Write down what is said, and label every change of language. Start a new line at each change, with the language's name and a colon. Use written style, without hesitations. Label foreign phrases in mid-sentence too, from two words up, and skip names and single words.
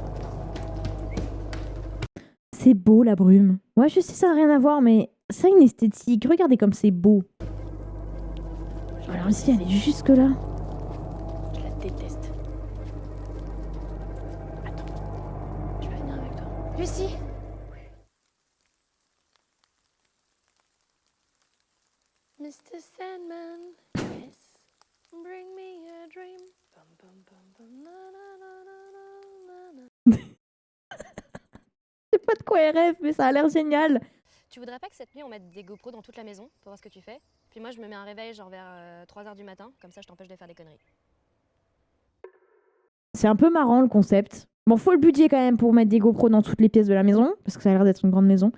French: C'est beau, la brume. Ouais, je sais, ça n'a rien à voir, mais ça a une esthétique. Regardez comme c'est beau. Elle a réussi à aller jusque là. Je la déteste. Attends. Je vais venir avec toi. Lucie!
English: Mr. Sandman, yes. Bring me a dream. Bum, bum, bum, bum, na, na, na, na, na, na.
French: Je sais pas de quoi elle rêve, mais ça a l'air génial. Tu voudrais pas que cette nuit on mette des GoPros dans toute la maison pour voir ce que tu fais? Puis moi je me mets un réveil genre vers 3h du matin, comme ça je t'empêche de faire des conneries. C'est un peu marrant le concept. Bon, faut le budget quand même pour mettre des GoPros dans toutes les pièces de la maison, parce que ça a l'air d'être une grande maison.